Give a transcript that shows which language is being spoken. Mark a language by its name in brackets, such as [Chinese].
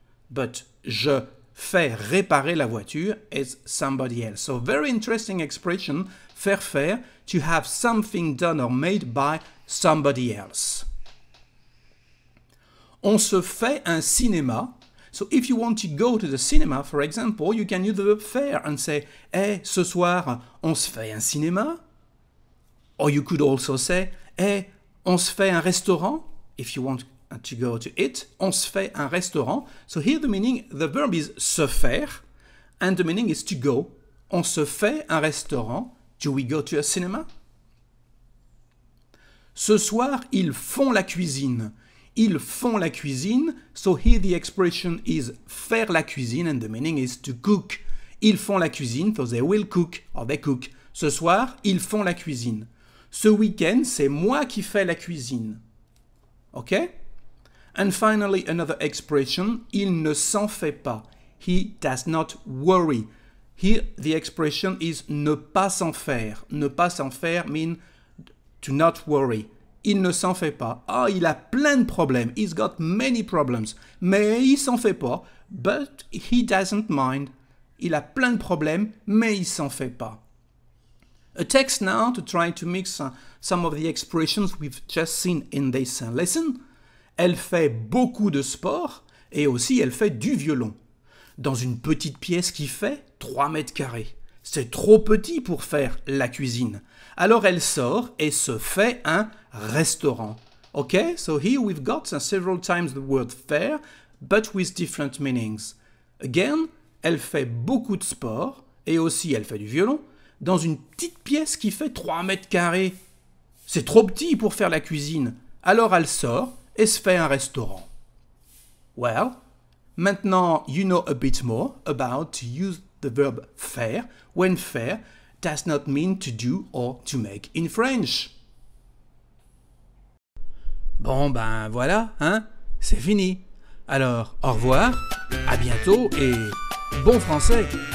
[English] But [French] je fais réparer la voiture [English] is somebody else. So, very interesting expression, faire faire, to have something done or made by somebody else. [French] On se fait un cinéma. [English] So if you want to go to the cinema, for example, you can use the verb faire and say, hey, [French] ce soir, on se fait un cinéma. [English] Or you could also say, hey, [French] on se fait un restaurant. [English] If you want to go to it, [French] on se fait un restaurant. [English] So here the meaning, the verb is se faire, and the meaning is to go. [French] On se fait un restaurant. [English] Do we go to a cinema? [French] Ce soir, ils font la cuisine. Ils font la cuisine. [English] So here the expression is [French] faire la cuisine [English] and the meaning is to cook. [French] Ils font la cuisine, [English] so they will cook or they cook. [French] Ce soir, ils font la cuisine. Ce week-end, c'est moi qui fais la cuisine. Okay? [English] And finally, another expression, [French] il ne s'en fait pas. [English] He does not worry. Here, the expression is [French] ne pas s'en faire. Ne pas s'en faire [English] mean to not worry. [French] Il ne s'en fait pas. Ah, il a plein de problèmes. [English] He's got many problems. [French] Mais il s'en fait pas. [English] But he doesn't mind. [French] Il a plein de problèmes, mais il s'en fait pas. [English] A text now to try to mix some of the expressions we've just seen in this lesson. [French] Elle fait beaucoup de sport et aussi elle fait du violon. Dans une petite pièce qui fait 3 mètres carrés. C'est trop petit pour faire la cuisine. Alors elle sort et se fait un restaurant. [English] Okay, so here we've got several times the word faire, but with different meanings. [French] Again, elle fait beaucoup de sport et aussi elle fait du violon dans une petite pièce qui fait 3 mètres carrés. C'est trop petit pour faire la cuisine. Alors elle sort et se fait un restaurant. [English] Well, maintenant you know a bit more about to use the verb faire when faire does not mean to do or to make in French. [French] Bon ben voilà, hein, c'est fini. Alors au revoir, à bientôt et bon français.